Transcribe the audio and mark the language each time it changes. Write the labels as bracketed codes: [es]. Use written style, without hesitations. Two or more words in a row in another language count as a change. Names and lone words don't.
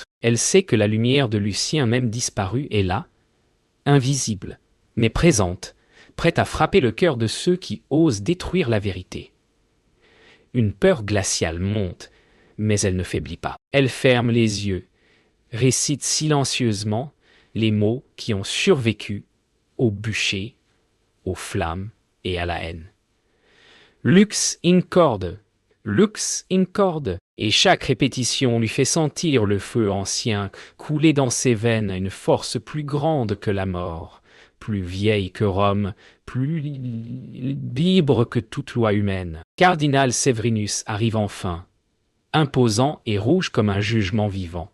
[fr] Elle sait que la lumière de Lucien, même disparue, est là, invisible, mais présente, prête à frapper le cœur de ceux qui osent détruire la vérité. Une peur glaciale monte, mais elle ne faiblit pas. Elle ferme les yeux, récite silencieusement les mots qui ont survécu au bûcher, aux flammes et à la haine. [la] Lux in corde, lux in corde, [fr] et chaque répétition lui fait sentir le feu ancien couler dans ses veines à une force plus grande que la mort, plus vieille que Rome, plus libre que toute loi humaine. Cardinal Severinus arrive enfin, imposant et rouge comme un jugement vivant.